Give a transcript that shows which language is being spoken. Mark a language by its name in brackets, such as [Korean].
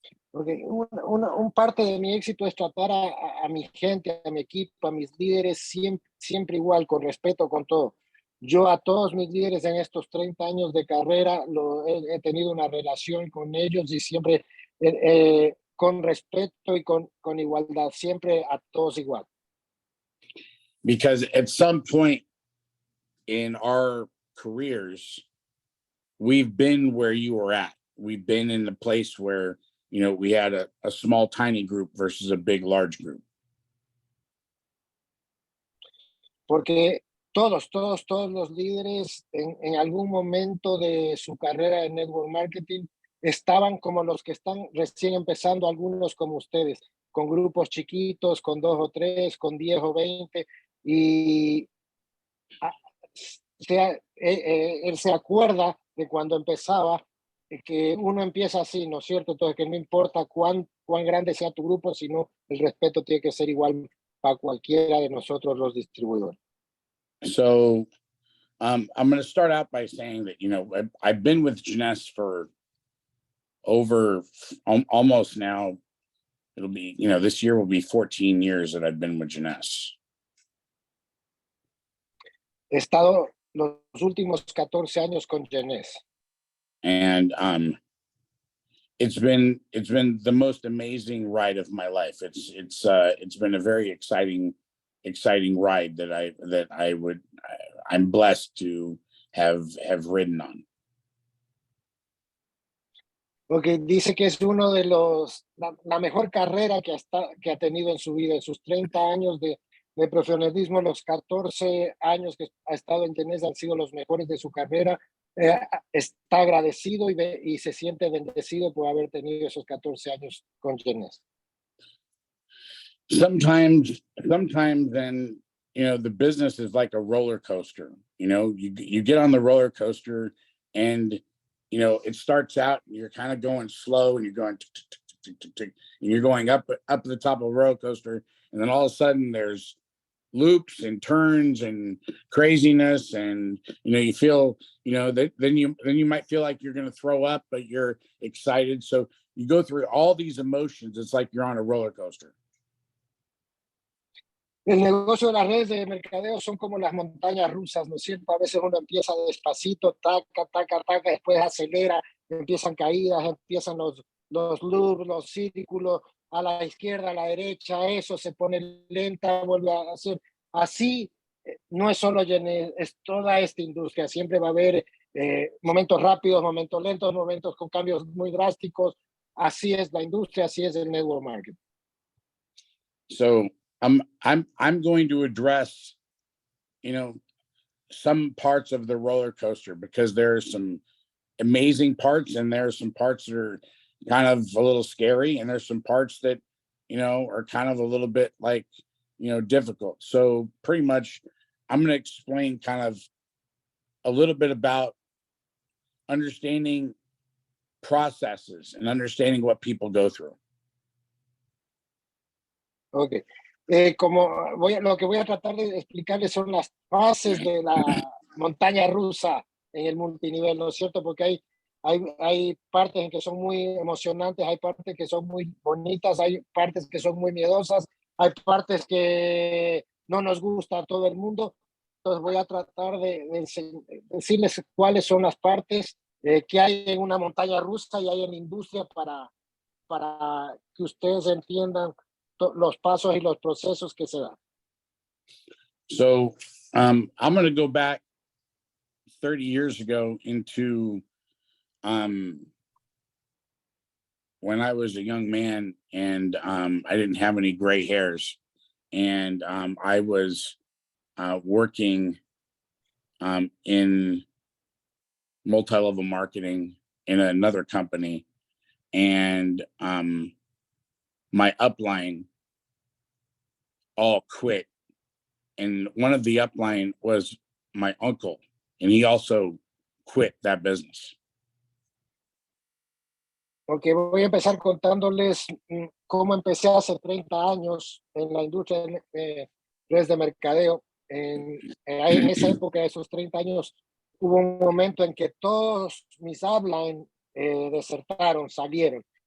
[Spanish] Porque un parte de mi éxito es tratar a mi gente, a mi equipo, a mis líderes siempre igual, con respeto, con todo. Yo a todos mis líderes en estos 30 años de carrera he tenido una relación con ellos y siempre con respeto y con igualdad, siempre a todos igual. [English] Because at some point in our careers, we've been where you were at. We've been in the place where, we had a small, tiny group versus a big, large group. [Spanish] Porque todos los líderes en algún momento de su carrera de network marketing estaban como los que están recién empezando, algunos como ustedes, con grupos chiquitos, con 2 o 3, con 10 o 20, y él se acuerda de cuando empezaba, que uno empieza así, ¿no es cierto? Entonces, que no importa cuán grande sea tu grupo, sino el respeto tiene que ser igual para cualquiera de nosotros los distribuidores. [English] So I'm going to start out by saying that, I've been with Jeunesse for over almost now, it'll be, this year will be 14 years that I've been with Jeunesse. [Spanish] He estado los últimos 14 años con Jeunesse. [English] And it's been the most amazing ride of my life. It's been a very exciting ride that I'm blessed to have ridden on. [Spanish] Porque dice que es uno de la mejor carrera que ha tenido en su vida, en sus 30 años de profesionalismo, los 14 años que ha estado en Jeunesse han sido los mejores de su carrera. Está agradecido y se siente bendecido por haber tenido esos 14 años con Jeunesse. [English] Sometimes then, the business is like a roller coaster. You get on the roller coaster and, it starts out and you're kind of going slow and you're going and you're going up the top of a roller coaster. And then all of a sudden there's loops and turns and craziness. And, you feel, that then you might feel like you're going to throw up, but you're excited. So you go through all these emotions. It's like you're on a roller coaster. [Spanish] El negocio de las redes de mercadeo son como las montañas rusas, ¿no es cierto? A veces uno empieza despacito, taca, después acelera, empiezan caídas, empiezan los loops, los círculos, a la izquierda, a la derecha, eso se pone lenta, vuelve a hacer. Así, no es solo Jeunesse, es toda esta industria. Siempre va a haber momentos rápidos, momentos lentos, momentos con cambios muy drásticos. Así es la industria, así es el network marketing. [English] So I'm going to address, some parts of the roller coaster because there are some amazing parts and there are some parts that are kind of a little scary and there's some parts that, are kind of a little bit like, difficult. So pretty much I'm going to explain kind of a little bit about understanding processes and understanding what people go through. Okay. [Spanish] Lo que voy a tratar de explicarles son las fases de la montaña rusa en el multinivel, ¿no es cierto? Porque hay partes en que son muy emocionantes, hay partes que son muy bonitas, hay partes que son muy miedosas, hay partes que no nos gusta a todo el mundo. Entonces voy a tratar de decirles cuáles son las partes que hay en una montaña rusa y hay en la industria para que ustedes entiendan los pasos y los procesos que se dan. [English] So I'm going to go back 30 years ago into when I was a young man and I didn't have any gray hairs. And I was working in multi-level marketing in another company. And my upline all quit. And one of the upline was my uncle, and he also quit that business. [Spanish] Ok, voy a empezar contándoles cómo empecé hace 30 años en la industria de redes de mercadeo. En esa época, esos 30 años, hubo un momento en que todos mis upline desertaron, salieron.